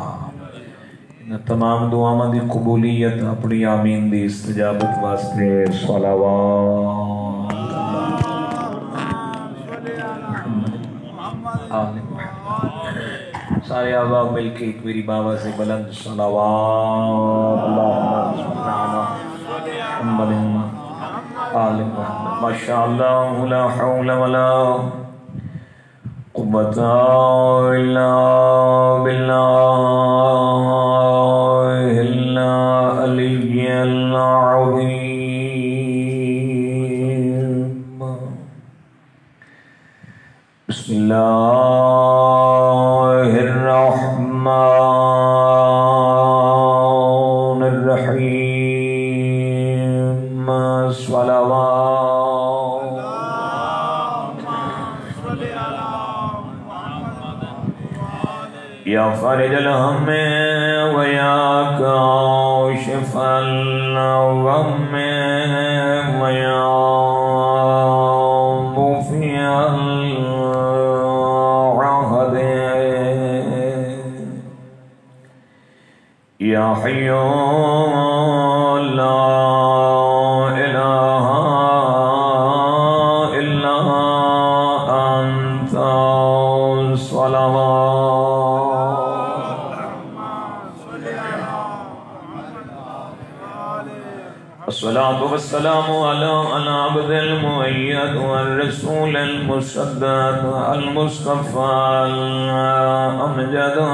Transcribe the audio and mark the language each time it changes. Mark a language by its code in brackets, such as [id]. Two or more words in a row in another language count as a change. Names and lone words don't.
[pa] ان تمام دعاواں دی قبولیت اپنی آمین دی استجابت واسطے صلوات آل محمد. سارے آبا مل کے ایک میری بابا سے بلند صلوات [ar] اللہم صلی علی محمد آل محمد. ماشاءاللہ لا حول ولا قوة الا باللہ العلی العظیم. بسم اللہ الرحمن الرحیم. صلوات یا فارج الہم ویا کاشف الغم ویا مفی العہد یا حی لا الہ الا انت. صلوات الصلاة والسلام على عبد المؤيد والرسول المصدق المصطفى الأمجد